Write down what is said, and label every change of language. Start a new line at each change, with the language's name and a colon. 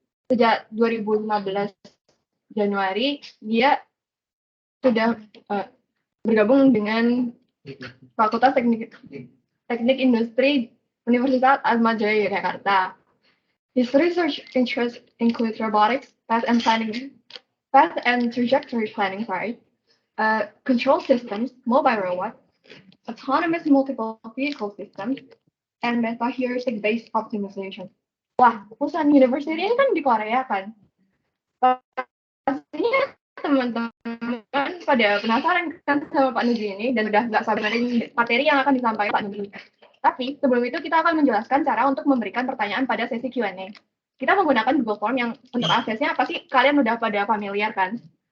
Indonesian: Sejak 2015 Januari, dia sudah bergabung dengan Fakultas Teknik Industri Universitas Atma Jaya Yogyakarta.
English: His research interests include robotics, path and trajectory planning, control systems, mobile robots, autonomous multiple vehicle systems, and meta-heuristic-based optimization.
Indonesian: Wah, Busan University ini kan di Korea kan? Pastinya teman-teman pada penasaran kan sama Pak Nugi ini dan udah nggak sabar materi yang akan disampaikan Pak Nugi. Tapi sebelum itu kita akan menjelaskan cara untuk memberikan pertanyaan pada sesi Q&A. Kita menggunakan Google Form yang untuk aksesnya pasti kalian udah pada familiar kan?